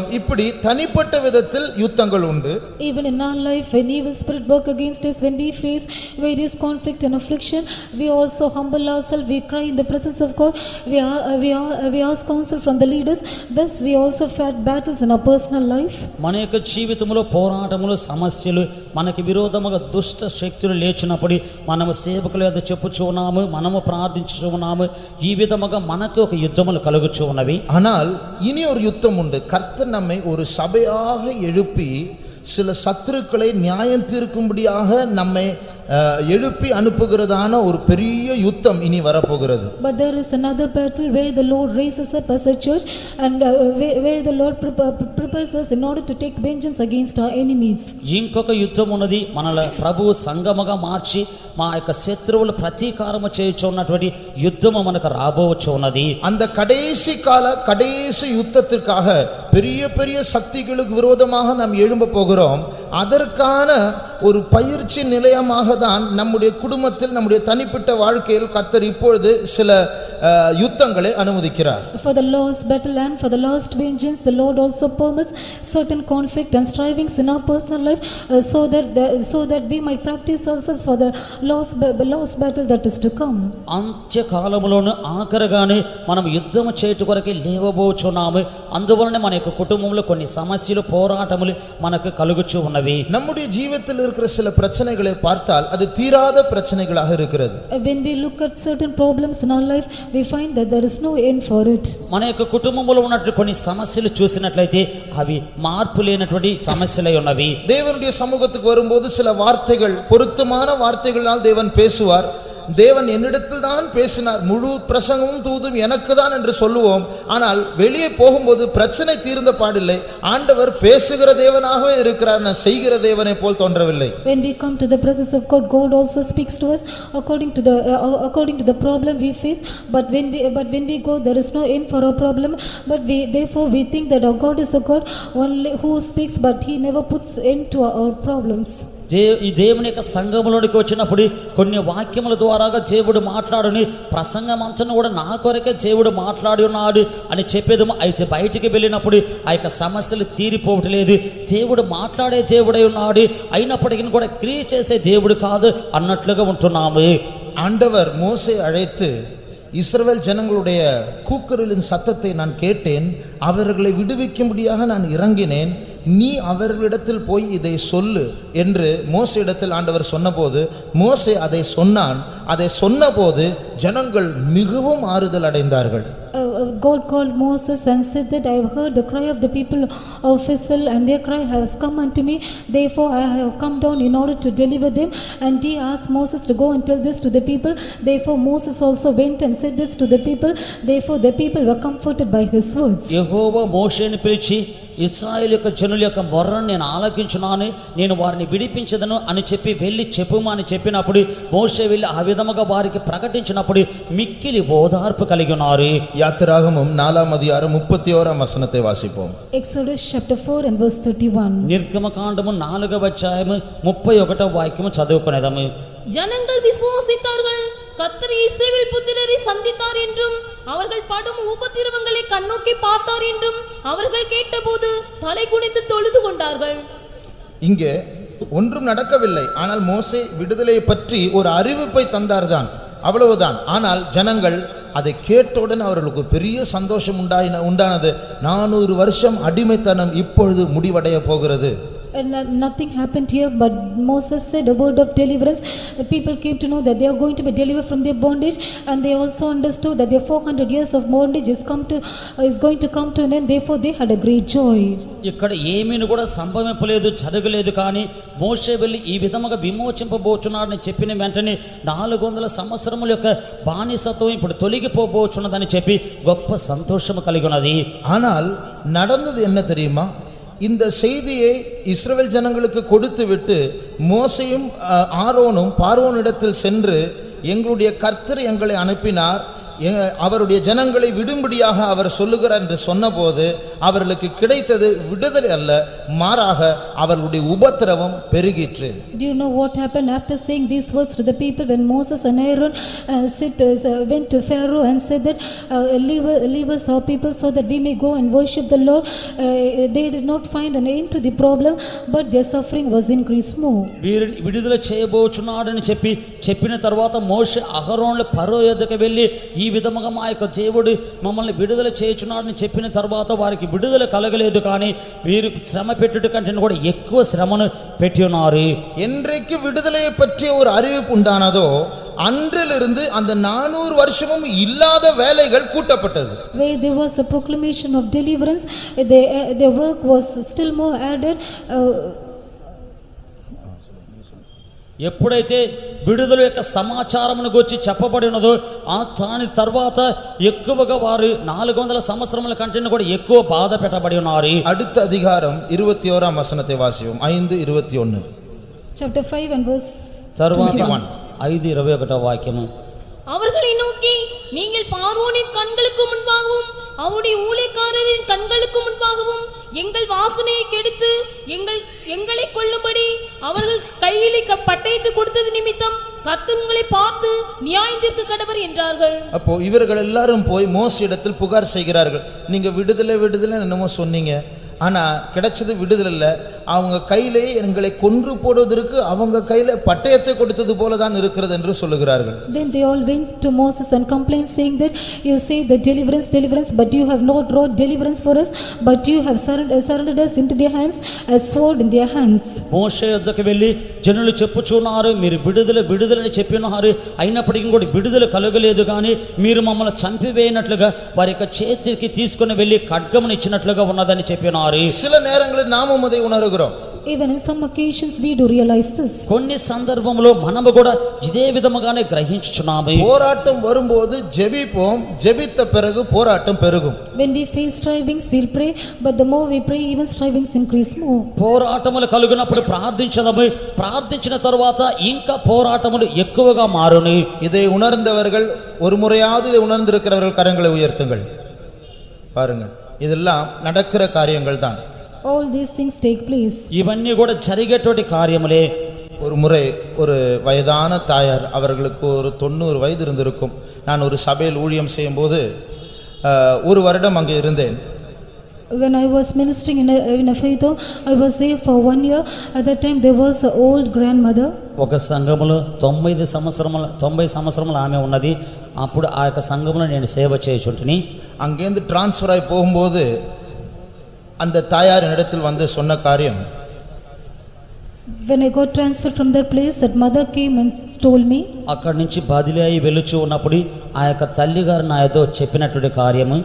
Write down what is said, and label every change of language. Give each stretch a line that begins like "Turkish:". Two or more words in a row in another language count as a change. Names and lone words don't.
Tamil: இப்படி தனிப்பட்ட விதத்தில் யுத்தங்கள் உண்டு.
English: Even in our life, when evil spirit work against us, when we face various conflict and affliction, we also humble ourselves, we cry in the presence of God, we ask counsel from the leaders. Thus we also fight battles in our personal life.
Telugu: మన యొక్క జీవితంలో పోరాటములు, సమస్యలు, మనకి విరోధముగా దుష్ట శక్తులు లేచినప్పుడు మనము సేవకుల యొద్ద చెప్పుచూ ఉన్నాము, మనము ప్రార్థించుచూ ఉన్నాము. ఈ విధముగా మనకు ఒక యుద్ధములు కలుగుచూ ఉన్నవి.
Tamil: ஆனால் இனி ஒரு யுத்தம் உண்டு. கர்த்தர் நம்மை ஒரு சபையாக எழுப்பி சில சத்துருக்களை நியாயம் தீர்க்கும்படியாக நம்மை எழுப்பி அனுப்புகிறதான ஒரு பெரிய யுத்தம் இனி வரப்போகிறது.
English: But there is another battle where the Lord raises up as a church and where the Lord prepares us in order to take vengeance against our enemies.
Telugu: ఇంకొక యుద్ధం ఉన్నది. మనల ప్రభువు సంగమగా మార్చి మా యొక్క శత్రువుల ప్రతీకారము చేయుచున్నటువంటి యుద్ధము మనకు రాబోవచ్చు ఉన్నది.
Tamil: அந்த கடைசி கால கடைசி யுத்தத்திற்காக பெரிய பெரிய சக்திகளுக்கு விரோதமாக நாம் எழும்ப போகிறோம். அதற்கான ஒரு பயிற்சி நிலையமாக தான் நம்முடைய குடும்பத்தில், நம்முடைய தனிப்பட்ட வாழ்க்கையில் கர்த்தர் இப்பொழுது சில யுத்தங்களை அனுமதிக்கிறார்.
English: For the last battle and for the last vengeance, the Lord also permits certain conflict and strivings in our personal life, so that we might practice ourselves for the last battle that is to come.
Telugu: అంత్య కాలములోను ఆఖరగానే మనం యుద్ధము చేయుట కొరకే లేవబోచున్నాము. అందువలన మన యొక్క కుటుంబంలో కొన్ని సమస్యలు, పోరాటములు మనకు కలుగుచూ ఉన్నవి.
Tamil: நம்முடைய ஜீவிதத்தில் இருக்கிற சில பிரச்சனைகளை பார்த்தால் அது தீராத பிரச்சனைகளாக இருக்கிறது.
English: When we look at certain problems in our life, we find that there is no end for it.
Telugu: మన యొక్క కుటుంబంలో ఉన్నటువంటి కొన్ని సమస్యలు చూసినట్లయితే అవి మార్పు లేనటువంటి సమస్యలై ఉన్నవి.
Tamil: தேவனுடைய சமூகத்துக்கு வரும்போது சில வார்த்தைகள், பொருத்தமான வார்த்தைகளால் தேவன் பேசுவார். தேவன் என்னிடத்தில் தான் பேசினார், முழு பிரசங்கமும் தூதும் எனக்கு தான் என்று சொல்லுவோம். ஆனால் வெளியே போகும்போது பிரச்சனை தீர்ந்த பாடில்லை. ஆண்டவர் பேசுகிற தேவனாகவே இருக்கிறார், நான் செய்கிற தேவனை போல் தோன்றவில்லை.
English: When we come to the presence of God, God also speaks to us according to the problem we face. But when we go, there is no end for our problem. But therefore we think that our God is a God only who speaks, but he never puts end to our problems.
Telugu: ఈ దేవుని యొక్క సంఘములోనికి వచ్చినప్పుడు కొన్ని వాక్యముల ద్వారాగా దేవుడు మాట్లాడుని ప్రసంగం అంచను కూడా నా కొరకే దేవుడు మాట్లాడి ఉన్నాడు అని చెప్పేదము. అయితే బయటికి వెళ్ళినప్పుడు ఆ యొక్క సమస్యలు తీరిపోవట్లేదు. దేవుడు మాట్లాడే దేవుడై ఉన్నాడు, అయినప్పటికీ కూడా క్రియ చేసే దేవుడు కాదు అన్నట్లుగా ఉంటున్నాము.
Tamil: ஆண்டவர் மோசே அழைத்து இஸ்ரவேல் ஜனங்களுடைய கூக்குரலின் சத்தத்தை நான் கேட்டேன், அவர்களை விடுவிக்கும்படியாக நான் இறங்கினேன், நீ அவர்களிடத்தில் போய் இதை சொல்லு என்று மோசேயிடத்தில் ஆண்டவர் சொன்னபோது மோசே அதை சொன்னான். அதை சொன்னபோது ஜனங்கள் மிகவும் ஆறுதல் அடைந்தார்கள்.
English: God called Moses and said that I have heard the cry of the people of Israel, and their cry has come unto me, therefore I have come down in order to deliver them. And he asked Moses to go and tell this to the people. Therefore Moses also went and said this to the people. Therefore the people were comforted by his words.
Telugu: యెహోవా మోషేని పిలిచి ఇశ్రాయేలు యొక్క జనుల యొక్క మొర్రను నేను ఆలకించున్నాను, నేను వారిని విడిపించదను అని చెప్పి వెళ్ళి చెప్పుమా అని చెప్పినప్పుడు మోషే వెళ్ళి ఆ విధముగా వారికి ప్రకటించినప్పుడు మిక్కిలి ఓదార్పు కలిగి ఉన్నారు.
Tamil: யாத்திராகமம் 4ஆம் அதிகாரம் 31ஆம் வசனத்தை வாசிப்போம்.
English: Exodus chapter 4 and verse 31.
Telugu: నిర్గమకాండము 4వ అధ్యాయము 31వ వాక్యము చదువుకునేదము.
Tamil: ஜனங்கள் விசுவாசித்தார்கள், கர்த்தர் இஸ்ரவேல் புத்திரரை சந்தித்தார் என்றும் அவர்கள் படும் உபத்திரவங்களை கண்ணோக்கி பார்த்தார் என்றும் அவர்கள் கேட்டபோது தலை குனிந்து தொழுது கொண்டார்கள். இங்கே ஒன்றும் நடக்கவில்லை, ஆனால் மோசே விடுதலையை பற்றி ஒரு அறிவிப்பை தந்தார்தான், அவ்வளவுதான். ஆனால் ஜனங்கள் அதை கேட்டவுடன் அவர்களுக்கு பெரிய சந்தோஷம் உண்டானது. 400 வருஷம் அடிமைத்தனம் இப்பொழுது முடிவடைய போகிறது.
English: And nothing happened here, but Moses said a word of deliverance. The people came to know that they are going to be delivered from their bondage, and they also understood that their 400 years of bondage is going to come to an end. Therefore they had a great joy.
Telugu: ఇక్కడ ఏమీని కూడా సంభవింపలేదు, జరగలేదు. కానీ మోషే వెళ్ళి ఈ విధముగా విమోచింపబోచున్నాడని చెప్పిన వెంటనే 400 సంవత్సరముల యొక్క బానిసత్వం ఇప్పుడు తొలగిపోబోచున్నదని చెప్పి గొప్ప సంతోషము కలిగి ఉన్నది.
Tamil: ஆனால் நடந்தது என்ன தெரியுமா? இந்த செய்தியை இஸ்ரவேல் ஜனங்களுக்கு கொடுத்து விட்டு மோசேயும் ஆரோனும் பார்வோனிடத்தில் சென்று எங்களுடைய கர்த்தர் எங்களை அனுப்பினார், அவருடைய ஜனங்களை விடும்படியாக அவர் சொல்லுகிறார் என்று சொன்னபோது அவர்களுக்கு கிடைத்தது விடுதலை அல்ல, மாறாக அவர்களுடைய உபத்திரவம் பெருகிற்று.
English: Do you know what happened after saying these words to the people when Moses and Aaron went to Pharaoh and said that leave us our people so that we may go and worship the Lord? They did not find an end to the problem, but their suffering was increased more.
Telugu: వీరిని విడుదల చేయబోచున్నాడని చెప్పిన తర్వాత మోషే అహరోనుల ఫరో యొద్దకు వెళ్ళి ఈ విధముగా మా యొక్క దేవుడు మమ్మల్ని విడుదల చేయుచున్నాడని చెప్పిన తర్వాత వారికి విడుదల కలగలేదు. కానీ వీరు శ్రమ పెట్టుట కంటే కూడా ఎక్కువ శ్రమను పెట్టి ఉన్నారు.
Tamil: என்றைக்கு விடுதலையை பற்றிய ஒரு அறிவிப்பு உண்டானதோ அன்றிலிருந்து அந்த 400 வருஷமும் இல்லாத வேலைகள் கூட்டப்பட்டது.
English: Where there was a proclamation of deliverance, their work was still more added.
Telugu: ఎప్పుడైతే విడుదల యొక్క సమాచారమును గురించి చెప్పబడినదో ఆ దాని తర్వాత ఎక్కువగా వారు 400 సంవత్సరముల కంటే కూడా ఎక్కువ బాధ పెట్టబడి ఉన్నారు.
Tamil: அடுத்த அதிகாரம் 21ஆம் வசனத்தை வாசிப்போம். 5:21.
English: Chapter 5 and verse
Telugu: తర్వాత
English: 21.
Tamil: 5:21 வாக்கியம். அவர்களை நோக்கி, நீங்கள் பார்வோனின் கண்களுக்கு முன்பாகவும் அவருடைய ஊழியக்காரரின் கண்களுக்கு முன்பாகவும் எங்கள் வாசனையை கெடுத்து எங்களை கொல்லும்படி அவர்கள் கையிலே பட்டயத்தை கொடுத்தது நிமித்தம் கர்த்தர் உங்களை பார்த்து நியாயம் தீர்க்க கடவர் என்றார்கள். அப்போ இவர்கள் எல்லாரும் போய் மோசேயிடத்தில் புகார் செய்கிறார்கள். நீங்க விடுதலை என்னமோ சொன்னீங்க, ஆனா கிடைச்சது விடுதலை இல்ல, அவங்க கையிலே எங்களை கொன்று போடுவதற்கு அவங்க கையில பட்டயத்தை கொடுத்தது போல தான் இருக்கிறது என்று சொல்லுகிறார்கள்.
English: Then they all went to Moses and complained, saying that you say that deliverance, but you have not wrought deliverance for us, but you have surrendered us into their hands as sword in their hands.
Telugu: మోషే యొద్దకు వెళ్ళి జనులు చెప్పుచున్నారు, మీరు విడుదలని చెప్పినారు, అయినప్పటికీ కూడా విడుదల కలగలేదు. కానీ మీరు మమ్మల్ని చంపివేయనట్లుగా వారి యొక్క చేతికి తీసుకుని వెళ్ళి ఖడ్గమును ఇచ్చినట్లుగా ఉన్నదని చెప్పినారు.
Tamil: சில நேரங்களில் நாமும் அதை உணர்கிறோம்.
English: Even in some occasions we do realize this.
Telugu: కొన్ని సందర్భంలో మనము కూడా ఇదే విధముగానే గ్రహించుచున్నాము.
Tamil: போராட்டம் வரும்போது ஜெபிப்போம், ஜெபித்த பிறகு போராட்டம் பெருகும்.
English: When we face strivings we'll pray, but the more we pray even strivings increase more.
Telugu: పోరాటములు కలుగునప్పుడు ప్రార్థించదము, ప్రార్థించిన తరువాత ఇంకా పోరాటములు ఎక్కువగా మారును.
Tamil: இதை உணர்ந்தவர்கள், ஒரு முறையாவது இதை உணர்ந்திருக்கிறவர்கள் கரங்களை உயர்த்துங்கள். பாருங்க, இதெல்லாம் நடக்கிற காரியங்கள் தான்.
English: All these things take place.
Telugu: ఇవన్నీ కూడా జరిగేటువంటి కార్యములే.
Tamil: ஒரு முறை ஒரு வயதான தாயார், அவர்களுக்கு ஒரு 90 வயது இருந்திருக்கும். நான் ஒரு சபையில் ஊழியம் செய்யும்போது ஒரு வருடம் அங்கே இருந்தேன்.
English: When I was ministering in a faith home, I was there for 1 year. At that time there was an old grandmother.
Telugu: ఒక సంఘములో 90 సంవత్సరములు ఆమె ఉన్నది. అప్పుడు ఆ యొక్క సంఘములో నేను సేవ చేయుచుంటిని.
Tamil: அங்கேருந்து டிரான்ஸ்ஃபர் ஆகி போகும்போது அந்த தாயார் இடத்தில் வந்து சொன்ன காரியம்,
English: When I got transferred from that place, that mother came and told me.
Telugu: అక్కడి నుంచి బదిలీ అయి వెలుచు ఉన్నప్పుడు ఆ యొక్క తల్లి గారు నా ఏదో చెప్పినటువంటి కార్యము,